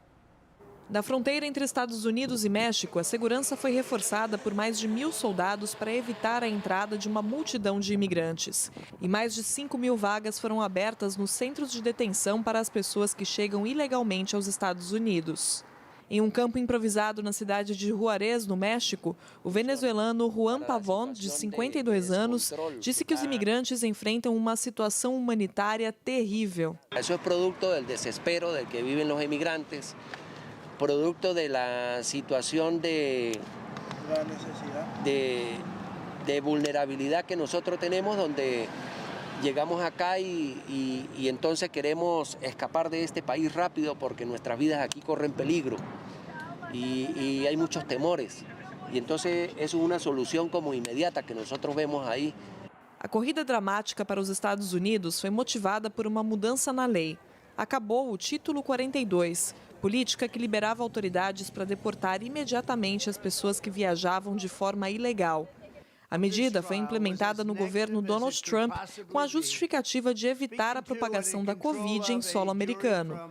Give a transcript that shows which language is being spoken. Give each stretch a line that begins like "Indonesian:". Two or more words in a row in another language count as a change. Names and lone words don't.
Portuguese: Da fronteira entre Estados Unidos e México, a segurança foi reforçada por mais de 1.000 soldados para evitar a entrada de uma multidão de imigrantes. E mais de 5.000 vagas foram abertas nos centros de detenção para as pessoas que chegam ilegalmente aos Estados Unidos. Em um campo improvisado na cidade de Juárez, no México, o venezuelano Juan Pavón, de 52 anos, disse que os imigrantes enfrentam uma situação humanitária terrível. Isso é produto do desespero del que vivem os imigrantes.
Spanish: Producto de la situación de vulnerabilidad que nosotros tenemos, donde llegamos acá y entonces queremos escapar de este país rápido porque nuestras vidas aquí corren peligro y hay muchos temores. Y entonces eso es una solución como inmediata que nosotros vemos ahí.
Portuguese: A corrida dramática para os Estados Unidos foi motivada por uma mudança na lei. Acabou o Título 42, política que liberava autoridades para deportar imediatamente as pessoas que viajavam de forma ilegal. A medida foi implementada no governo Donald Trump com a justificativa de evitar a propagação da Covid em solo americano.